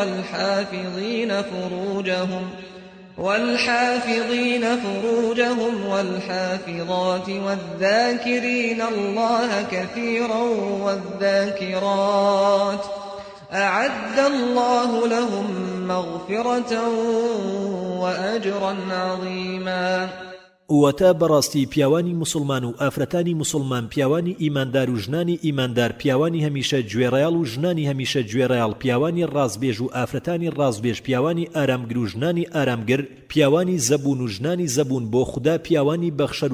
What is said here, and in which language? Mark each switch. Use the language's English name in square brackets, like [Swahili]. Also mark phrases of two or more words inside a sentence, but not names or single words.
[Arabic] والحافظين فروجهم والحافظات والذاكرين الله كثيرا والذاكرات أعد الله لهم مغفرة وأجرا عظيما [Central Kurdish] وەتە بەڕاستی پیاوانی مسلمان و ئافرەتانی مسلمان پیاوانی ئیماندار و ژنانی ئیماندار پیاوانی هەمیشە گوێڕایاڵ و ژنانی هەمیشە گوێڕایاڵ پیاوانی ڕازبێژ و ئافرەتانی ڕازبێژ پیاوانی ئارامگر و ژنانی ئارامگر پیاوانی زەبون و ژنانی زەبون بۆ خوددا پیاوانی بەخشەر و